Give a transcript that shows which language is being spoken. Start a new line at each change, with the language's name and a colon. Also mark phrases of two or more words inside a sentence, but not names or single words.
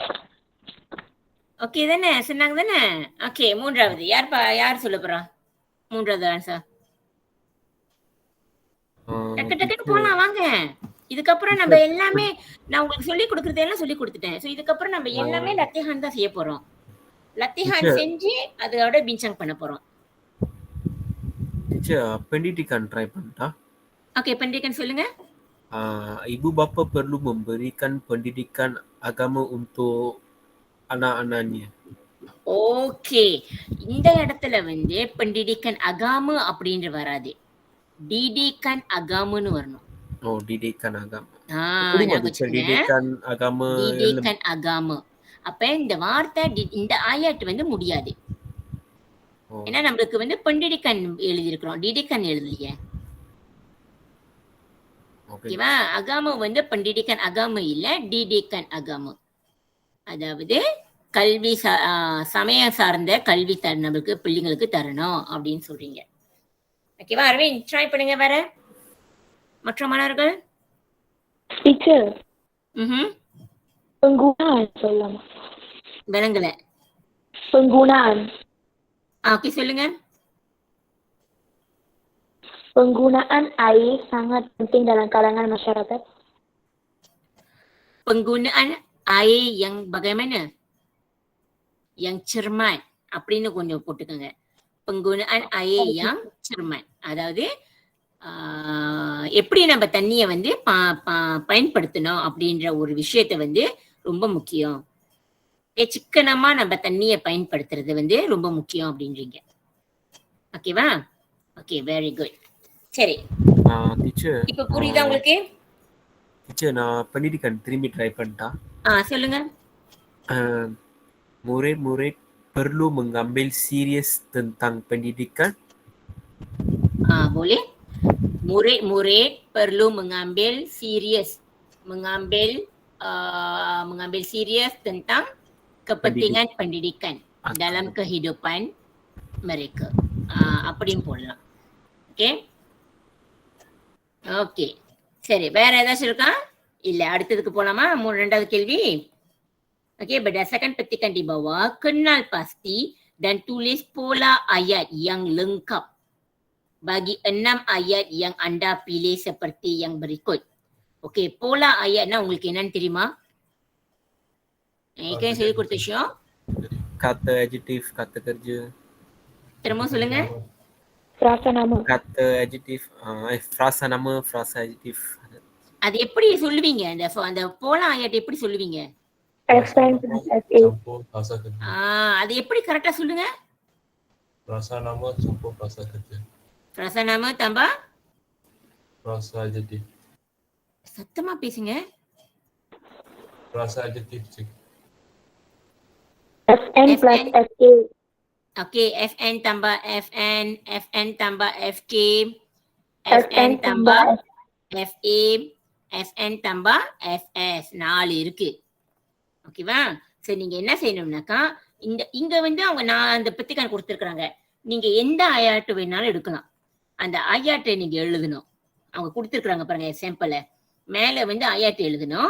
Tamil: ஓகே தானே? சொன்னாங்க தானே? ஓகே, மூன்றாவது யார் சொல்ல போறா? மூன்றாவது ஆன்சர். டக்கு டக்குன்னு போலாம் வாங்க. இதுக்கப்புறம் நம்ம எல்லாமே நான் உங்களுக்கு சொல்லி கொடுக்கறதெல்லாம் சொல்லி கொடுத்துட்டேன். ஸோ இதுக்கப்புறம் நம்ம எல்லாமே லத்திஹான் தான் செய்ய போறோம். லத்திஹான் செஞ்சு அதோட பின்சாங் பண்ண போறோம். Teacher, pendidikan try பண்ணா. ஓகே, pendidikan சொல்லுங்க.
Malay: Ibu bapa perlu memberikan pendidikan agama untuk anak-anaknya.
Tamil: ஓகே, இந்த இடத்துல வந்து
Malay: pendidikan agama
Tamil: அப்படின்ற வராது.
Malay: didikan agama-
Tamil: ன்னு வரணும்.
Malay: Oh, didikan agama. Didikan agama. didikan agama.
Tamil: அப்ப இந்த வார்த்தை இந்த ஆயாட்டு வந்து முடியாது. ஏன்னா நம்மளுக்கு வந்து pendidikan எழுதியிருக்கிறோம், didikan எழுதலையே. ஓகேவா? அகாம வந்து
Malay: pendidikan agama
Tamil: இல்ல,
Malay: didikan agama.
Tamil: அதாவது கல்வி சமயம் சார்ந்த கல்வி நம்மளுக்கு பிள்ளைங்களுக்கு தரணும் அப்படின்னு சொல்றீங்க. ஓகேவா அரவிந்த், ட்ரை பண்ணுங்க. வேற மற்ற மாணவர்கள்? டீச்சர் penggunaan சொல்லலாமா? விளங்கல.
Malay: penggunaan.
Tamil: ஓகே சொல்லுங்க.
Malay: Penggunaan air sangat penting dalam kalangan masyarakat. Penggunaan air yang bagaimana? Yang cermat
Tamil: அப்படின்னு கொஞ்சம் போட்டுக்கோங்க.
Malay: penggunaan air yang cermat.
Tamil: அதாவது எப்படி நம்ம தண்ணியை வந்து பயன்படுத்தணும் அப்படின்ற ஒரு விஷயத்த வந்து ரொம்ப முக்கியம். சிக்கனமா நம்ம தண்ணியை பயன்படுத்துறது வந்து ரொம்ப முக்கியம் அப்படின்றீங்க. ஓகேவா? ஓகே,
English: very good.
Tamil: சரி டீச்சர், இப்ப புரியுதா உங்களுக்கு? டீச்சர், நான் pendidikan திரும்பி ட்ரை பண்ணிட்டா. சொல்லுங்க.
Malay: Murid-murid perlu mengambil serius tentang pendidikan. Boleh. Murid-murid perlu mengambil serius tentang kepentingan pendidikan dalam kehidupan mereka.
Tamil: அப்படியும் போடலாம். ஓகே ஓகே சரி, வேற ஏதாச்சும் இருக்கா? இல்ல, அடுத்ததுக்கு போலாமா? ரெண்டாவது கேள்வி.
Malay: Okey, berdasarkan petikan di bawah, kenal pasti dan tulis pola ayat yang lengkap bagi 6 ayat yang anda pilih seperti yang berikut.
Tamil: Okey,
Malay: pola ayat
Tamil: னா உங்களுக்கு என்னன்னு தெரியுமா? Kan சொல்லி கொடுத்த விஷயம்.
Malay: Kata adjektif, kata kerja.
Tamil: திரும்ப சொல்லுங்க.
Malay: Frasa nama. Kata adjektif, frasa nama, frasa adjektif.
Tamil: அது எப்படி சொல்லுவீங்க? அந்த
Malay: pola ayat
Tamil: எப்படி சொல்லுவீங்க?
Malay: FN plus FA.
Tamil: அது எப்படி கரெக்டா சொல்லுங்க?
Malay: Frasa nama campur frasa kerja. Frasa nama tambah Frasa adjektif.
Tamil: சத்தமா பேசுங்க.
Malay: Frasa adjektif cik. FN plus FA. Okey, FN tambah FN tambah FK, FN tambah FA, FN tambah FS. 4 இருக்கு.
Tamil: ஓகேவா? சரி, நீங்க என்ன செய்யணும்னாக்கா இங்க வந்து அவங்க அந்த petikan கொடுத்திருக்காங்க. நீங்க எந்த ஆயாட்டு வேணாலும் எடுக்கலாம். அந்த ஆயாட்டை நீங்க எழுதணும். அவங்க கொடுத்திருக்காங்க பாருங்க சாம்பிள. மேல வந்து ஆயாட்டு எழுதணும்.